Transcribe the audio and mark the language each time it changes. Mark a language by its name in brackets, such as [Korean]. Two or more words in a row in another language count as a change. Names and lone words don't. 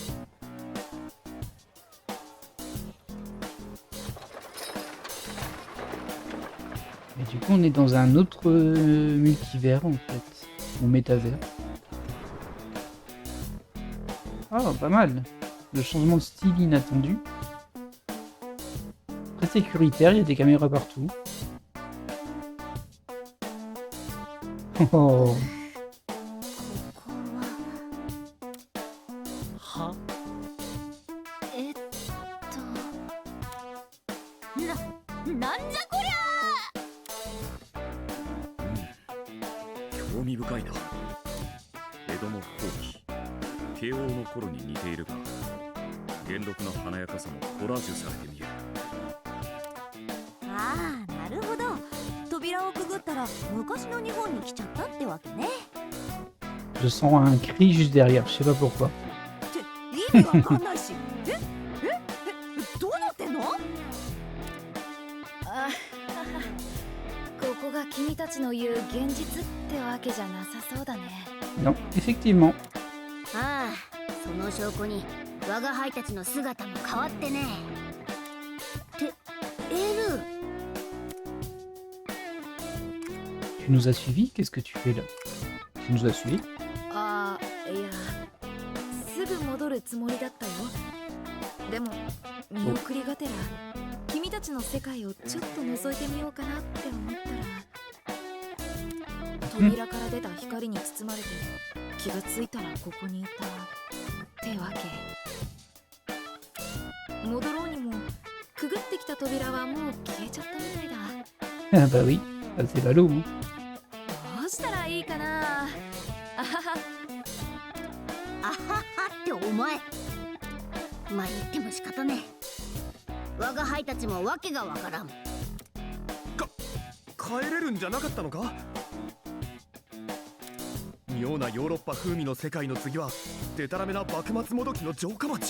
[French] Et du coup, on est dans un autre multivers, en fait. Ou métavers. Oh, pas mal. Le changement de style inattendu. Très sécuritaire, il y a des caméras partout. Oh. [Japanese] はなんじゃこり興味深いな。江戸の後期、慶応の頃に似ているが、元禄の華やかさもコラージュされて見える。ゃ。ああ、なるほど。扉をくぐったら昔の日本に来ちゃったってわけね。 [French] Je sens un cri juste derrière, je sais pas pourquoi. [Japanese] って意味わかんないし。どうなってんの？あここが君たちの言う現実ってわけじゃなさそうだね。 [French] Non, effectivement. [Japanese] ああ、その証拠に我が輩たちの姿も変わってね。ってエル、 [French] Tu nous as suivis? Qu'est-ce que tu fais là? Tu nous as suivis? [Japanese] ああ、いや、すぐ戻るつもりだったよ。でも見送りがてら君たちの世界をちょっと覗いてみようかなって思ったら、扉から出た光に包まれて気がついたらここにいたってわけ。戻ろうにもくぐってきた扉はもう消えちゃったみたいだ。 [French] Ah bah oui, ah, c'est ballot. Hein. [Japanese] どうしたらいいかな。あはは。あははってお前。まあ言っても仕方ねえ。我が輩たちもわけがわからん。帰れるんじゃなかったのか？妙なヨーロッパ風味の世界の次はデタラメな幕末もどきの城下町。